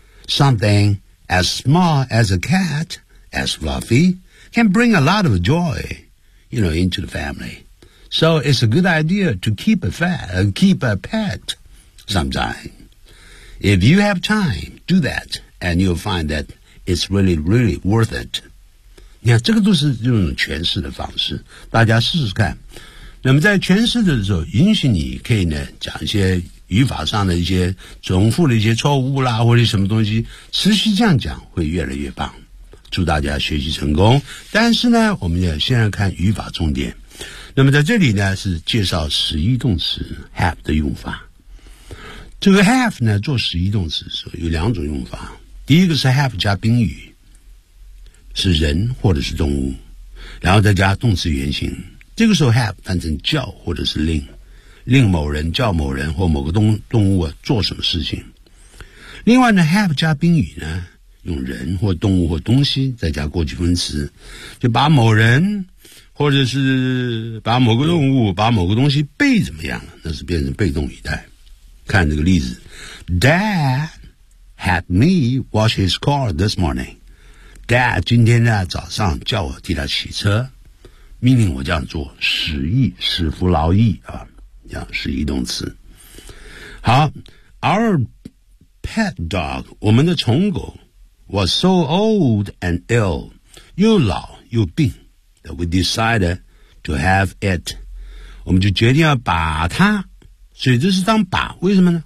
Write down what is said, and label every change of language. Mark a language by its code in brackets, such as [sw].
[en] Something as small as a cat as Fluffy can bring a lot of joy, you know, into the family. So it's a good idea to keep a pet sometime. If you have time, do that, and you'll find that it's really, really worth it. [zh] 你看，这个都是用诠释的方式，大家试试看。那么在诠释的时候，允许你可以呢讲一些语法上的一些重复的一些错误啦，或者什么东西，持续这样讲会越来越棒。祝大家学习成功。但是呢，我们要先来看语法重点。那么在这里呢，是介绍实义动词 have 的用法。这个 have 呢，做实义动词的时候有两种用法。第一个是 have 加宾语，是人或者是动物，然后再加动词原形。这个时候 have 翻成叫或者是令某人叫某人或某个动物、啊、做什么事情。另外呢 ，have 加宾语呢，用人或动物或东西再加过去分词，就把某人或者是把某个动物、把某个东西被怎么样，那是变成被动语态。看这个例子 [en] ，Dad had me wash his car this morning。 [zh] Dad 今天呢早上叫我替他洗车，命令我这样做，使役、使服劳役啊，叫使役动词。好 ， [en] Our pet dog， [zh] 我们的宠狗 ， [en] was so old and ill， [zh] 又老又病 ， [en] that we decided to have it， [zh] 我们就决定要把它，所以这是当把，为什么呢？